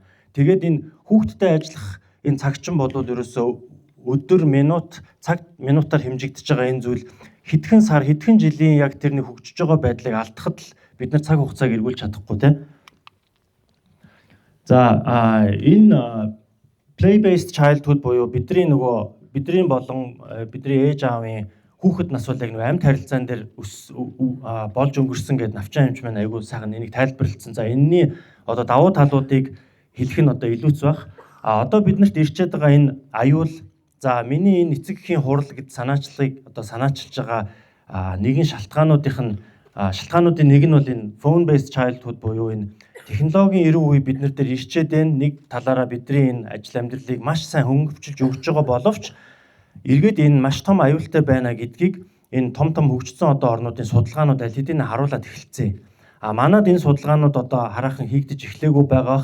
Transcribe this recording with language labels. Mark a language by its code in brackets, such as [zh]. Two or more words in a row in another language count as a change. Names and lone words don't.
[mn] Тэгээд энэ хүүхдтэй ажиллах энэ цагчин бол ерөөсөө өдөр минут цаг минутаар хэмжигдэж байгаа энэ зүйл хэдхэн сар хэдхэн жилийн яг тэрний хөгжиж байгаа байдлыг алдахад л бид нар цаг хугацааг эргүүлж чадахгүй тийм. За энэ [en] play based childhood [mn] буюу бидний болон бидний ээж аавын хүүхэд нас бол яг нэг амьд харилцаан дээр болж өнгөрсөн гэдэг навчаан хэмж маань айгүй сайхан энийг тайлбарлалцсан. За энэний одоо давуу талуудыг хэлэх нь одоо илүүц баг. Одоо биднэрт ирчээд байгаа энэ аюул за миний энэ эцэг эхийн хурал гэд санаачлагыг одоо санаачилж байгаа нэгэн шалтгаануудын нэг нь бол энэ [en] phone based childhood [mn] буюу энэ технологийн эрүү үе бид нар дээр ирчээд байна. Нэг талаараа бидний энэ ажил амьдралыг маш сайн хөнгөвчилж өгч байгаа боловч эргээд энэ маш том аюултай байна гэдгийг энэ том хөгжсөн одоо орнуудын судалгаанууд аль хэдийн харуулад эхэлсэн. Манад энэ судалгаанууд одоо хараахан хийгдэж эхлээгүй байгаа.